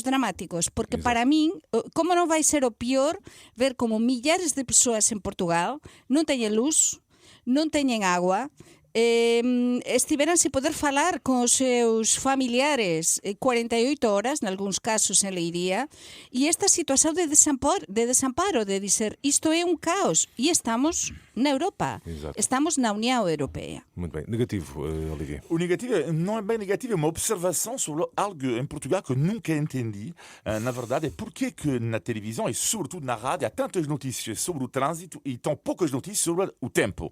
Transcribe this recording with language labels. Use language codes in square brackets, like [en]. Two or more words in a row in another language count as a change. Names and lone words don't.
[gl] dramáticos, porque para min, como non vai ser o pior ver como millares de persoas en Portugal non teñen luz, non teñen agua, estiveran sin poder falar con os seus familiares 48 horas, nalgúns casos en Leiría, e esta situación de desamparo, de dizer isto é un caos, e estamos na Europa, [pt] Exato. estamos na União Europeia. Muito bem. Negativo, Olivier. O negativo não é bem negativo, é uma observação sobre algo em Portugal que eu nunca entendi. Na verdade, é porque que na televisão e sobretudo na rádio há tantas notícias sobre o trânsito e tão poucas notícias sobre o tempo.